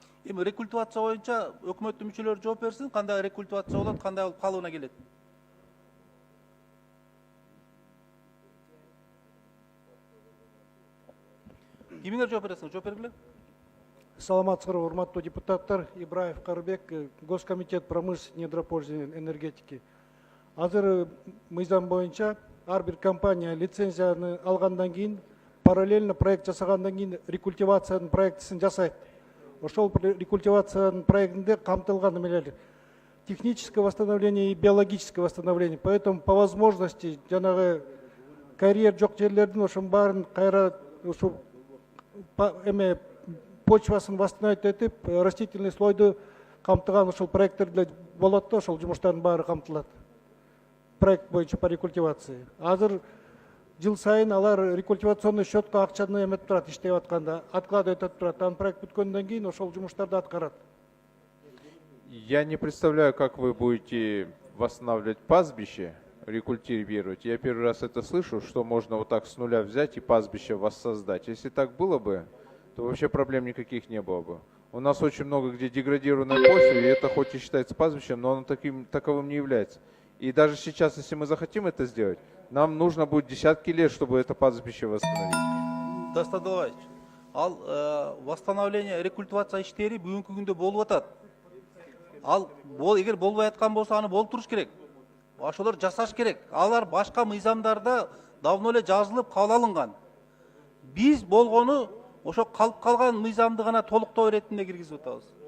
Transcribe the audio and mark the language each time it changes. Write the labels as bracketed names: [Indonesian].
[Kyrgyz] Эми рекультивация боюнча өкмөттүн мүчөлөрү жооп берсин, кандай рекультивация болот, кандай болуп калыбына келет. Кимиңер жооп бересиңер? Жооп бергиле. Саламатсыздар, урматтуу депутаттар. [Russian] Ибраев Карбек, Госкомитет промышленности, недропользования, энергетики. [Kyrgyz] Азыр мыйзам боюнча ар бир компания лицензияны алгандан кийин, параллельно проект жасагандан кийин рекультивациянын проектисин жасайт. Ошол рекультивациянын проектинде камтылган эмелер техническое восстановление и биологическое восстановление. Поэтому по возможности жанагы карьер жок жерлердин ошонун баарын кайра ушу эме почвасын восстановить этип, растительный слойду камтыган ошол проекттер болот да, ошол жумуштардын баары камтылат. Проект боюнча по рекультивации. Азыр жыл сайын алар рекультивационный счетко акчаны эметип турат, иштеп атканда, откладывать этип турат. Анан проект бүткөндөн кийин ошол жумуштарды аткарат. [Russian] Я не представляю, как вы будете восстанавливать пастбище, рекультивировать. Я первый раз это слышу, что можно вот так с нуля взять и пастбище воссоздать. Если так было бы, то вообще проблем никаких не было бы. У нас очень много где деградированная почва, и это хоть и считается пастбищем, но оно таковым не является. И даже сейчас, если мы захотим это сделать, нам нужно будет десятки лет, чтобы это пастбище восстановить. [Kyrgyz] Дастан Далбаевич, ал восстановление, рекультивация иштери бүгүнкү күндө болуп атат. Ал эгер болбой аткан болсо аны болтуруш керек. Ошолор жасаш керек. Алар башка мыйзамдарда давно эле жазылып кабыл алынган. Биз болгону ошо калып калган мыйзамды гана толуктоо иретинде киргизип атабыз.